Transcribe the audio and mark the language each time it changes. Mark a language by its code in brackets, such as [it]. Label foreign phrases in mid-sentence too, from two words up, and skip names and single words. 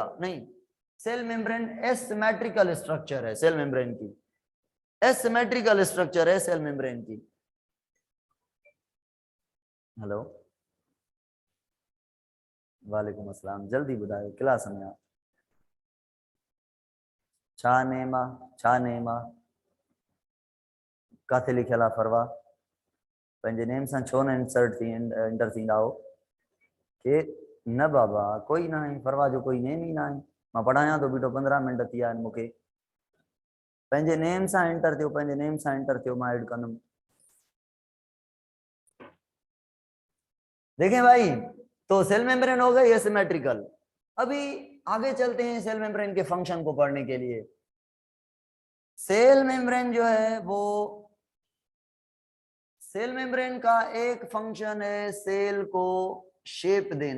[hi] नहीं, [en] cell membrane asymmetrical structure [hi] है, [en] cell membrane [hi] की [en] asymmetrical structure [hi] है [en] cell membrane [hi] की। [sd] हेलो, वालेकुम अस्सलाम, जल्दी बुधायो क्लास में आप छा नेमा काथे लिखियल फरवा पंहिंजे नेम सां छो न इंटर थींदा हो के न बाबा कोई ना है, फरवा जो कोई नेम ही ना है, मां पढ़ाया तो बीठो 15 मिनट थी आहिनि मूंखे, पंहिंजे नेम सां इंटर थियो, पंहिंजे नेम सां इंटर थियो, मां ऐड कंदुमि। [hi] देखें भाई, तो [en] cell membrane [hi] हो गई एसिमेट्रिकल। अभी आगे चलते हैं [en] cell membrane [hi] के फंक्शन को पढ़ने के लिए। [en] cell membrane [hi] जो है वो, [en] cell membrane [hi] का एक फंक्शन है सेल को शेप देना।